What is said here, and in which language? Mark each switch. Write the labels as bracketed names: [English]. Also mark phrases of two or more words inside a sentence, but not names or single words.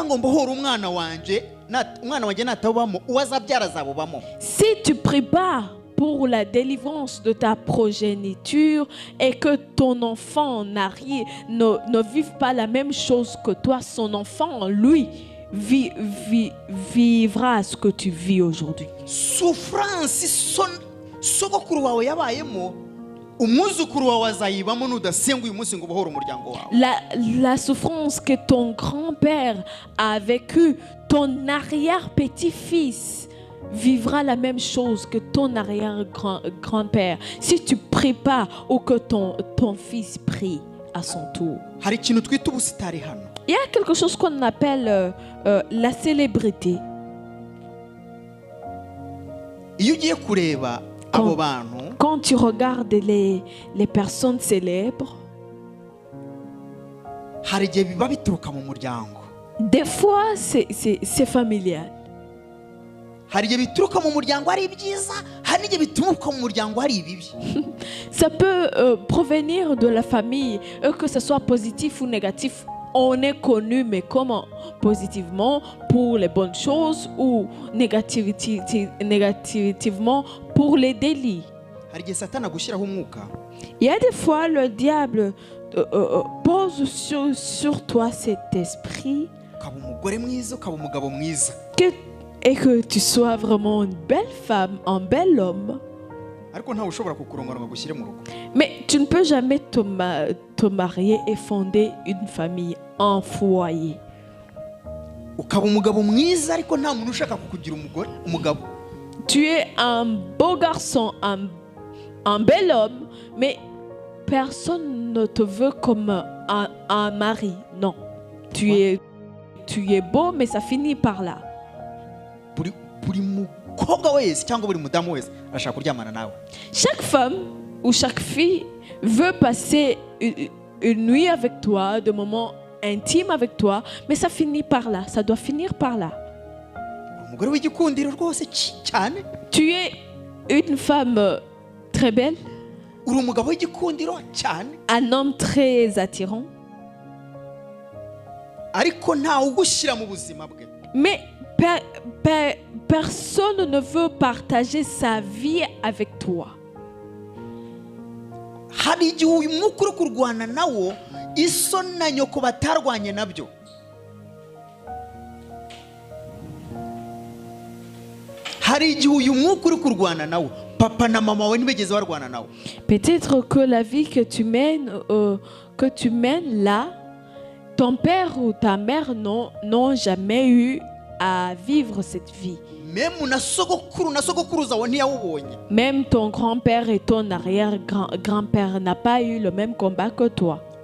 [French] Si tu pries pas pour la délivrance de ta progéniture et que ton enfant ne vive pas la même chose que toi. Son enfant, lui, vivra ce que tu vis aujourd'hui. [Kinyarwanda] Souffrance sogokuru wawe yabayemo umwuzukuru wawe azayibamo nudasenga uyu munsi ngo ubohore umuryango wawe. [French] La souffrance que ton grand-père a vécue, ton arrière-petit-fils vivra la même chose que ton arrière-grand-père si tu pries pas ou que ton fils prie à son tour. [Kinyarwanda] Hari ikintu twita ubusitari hano. [French] Il y a quelque chose qu'on appelle la célébrité. [Kinyarwanda] Iyo ugiye kureba abo bantu, [French] quand tu regardes les personnes célèbres, [Kinyarwanda] hari igihe biba bituruka mu muryango. [French] Des fois c'est familial. [Kinyarwanda] Hari igihe bituruka mu muryango ari ibyiza, hari n'igihe bituruka mu muryango ari ibibi. [French] Ça peut provenir de la famille, que ce soit positif ou négatif. On est connu, mais comment? Positivement pour les bonnes choses ou négativement pour les délits. [Kinyarwanda] Hari igihe Satani agushyiraho umwuka. [French] Il y a des fois le diable pose sur toi cet esprit [Kinyarwanda] Ukaba umugore mwiza, ukaba umugabo mwiza. [French] Et que tu sois vraiment une belle femme, un bel homme. [Kinyarwanda] Ariko ntawe ushobora kukurongora ngo agushyire mu rugo. [French] Mais tu ne peux jamais te marier et fonder une famille, un foyer. [Kinyarwanda] Ukaba umugabo mwiza ariko nta muntu ushaka kukugira umugabo. [French] Tu es un beau garçon, un bel homme, mais personne ne te veut comme un mari. Non. Tu es beau, mais ça finit par là. [Kinyarwanda] Buri mukobwa wese cyangwa buri mudamu wese arashaka kuryamana nawe. [French] Chaque femme ou chaque fille veut passer une nuit avec toi, des moments intimes avec toi, mais ça finit par là. Ça doit finir par là. [Kinyarwanda] Umugore w'igikundiro rwose cyane. [French] Tu es une femme très belle. [Kinyarwanda] Uri umugabo w'igikundiro cyane. [French] Un homme très attirant. [Kinyarwanda] Ariko ntawe ugushyira mu buzima bwe. [French] Mais personne ne veut partager sa vie avec toi. [Kinyarwanda] Hari igihe uyu mwuka uri kurwana nawo iso na nyoko batarwanye nabyo. Hari igihe uyu mwuka uri kurwana nawo papa na mama wawe ntibigeze barwana nawo. [French] Peut-être que la vie que tu mènes là, ton père ou ta mère n'ont jamais eu à vivre cette vie. Même ton grand-père et ton arrière-grand-père n'ont pas eu le même combat que toi.